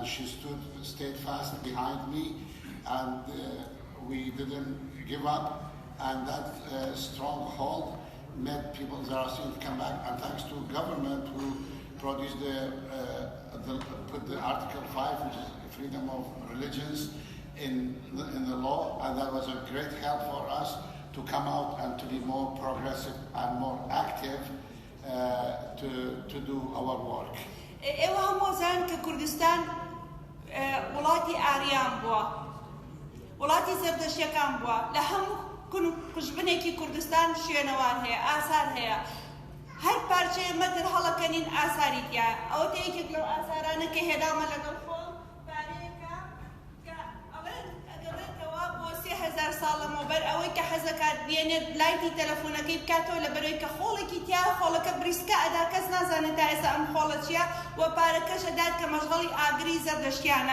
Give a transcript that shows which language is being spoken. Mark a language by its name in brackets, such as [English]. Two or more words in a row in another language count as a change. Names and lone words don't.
[English] she stayed fast behind me, and we didn't give up, and that stronghold made people Zoroastrian to come back, and thanks to government who produced put the Article 5, which is freedom of religions, in the law, and that was a great help for us to come out and to be more progressive and more active to do our work. [Central Kurdish] ئێوە هەموو زان کە کوردستان وڵاتی ئاریان بووە، وڵاتی زەردەشتیەکان بووە. لە هەموو کون و قژبنێکی کوردستان شوێنەوار هەیە، ئاسار هەیە. هەر پارچەیە مەتر هەڵەکەنین ئاساری تیا. ئەوە یەکێک لەو ئاسارانە کە هێدامە لەگەڵ خۆ پارەیەکە کە ئەڵێن ئەگەڕێتەوە بۆ 3000 ساڵ لەمەوبەر ئەوەی کە حەزەکات بێنێت لایتی تەلەفۆنەکەی بکاتەوە لەبەرەوەی کە خۆڵێکی تیا خۆڵەکە بریسکە ئەدا کەس نازانێت تا ئێستا ئەم خۆڵە چییە و پارەکەش ئەدات کە مەشغەڵی ئاگری زەردەشتیانە.